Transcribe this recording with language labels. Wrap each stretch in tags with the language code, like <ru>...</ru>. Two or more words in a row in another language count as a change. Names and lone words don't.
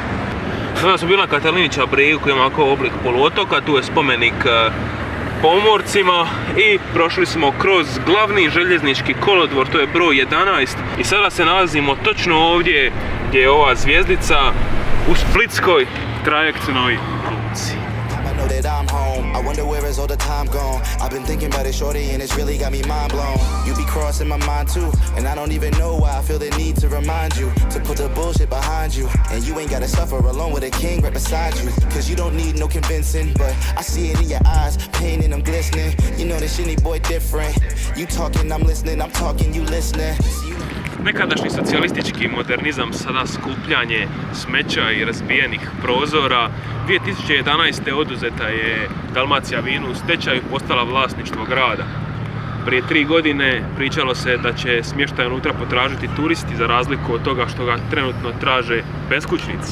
<hr>Sada smo bili na Katalinića brigu koji ima ovako oblik poluotoka, tu je spomenik pomorcima i prošli smo kroz glavni željeznički kolodvor, to je broj 11 i sada se nalazimo točno ovdje gdje je ova zvjezdica u splitskoj trajektnoj luci.</hr> <en>I'm home. I wonder where is all the time gone. I've been thinking about it, shorty, and it's really got me mind blown. You be crossing my mind too, and I don't even know why I feel the need to remind you to put the bullshit behind you. And you ain't gotta suffer alone with a king right beside you. Cause you don't need no convincing, but I see it in your eyes, pain in them glistening. You know this shitty boy different. You talking, I'm listening, I'm talking, you listening.</en> <hr>Nekadašnji socijalistički modernizam, sada skupljanje smeća i razbijenih prozora. 2011. oduzeta je Dalmacija vinu u stečaju, postala vlasništvo grada. Prije 3 godine pričalo se da će smještaj unutra potražiti turisti za razliku od toga što ga trenutno traže beskućnici.</hr>